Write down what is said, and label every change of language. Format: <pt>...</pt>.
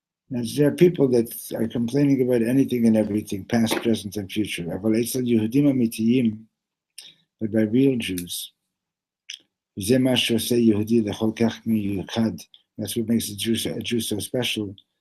<en>Now, there are people that are complaining about anything and everything, past, present, and future.</en> <he>אבל אצל יהודים אמיתיים,</he> <en>but by real Jews,</en> <he>זה מה שעושה יהודי לכל כך מיוחד.</he> <en>That's what makes a Jew so special.</en>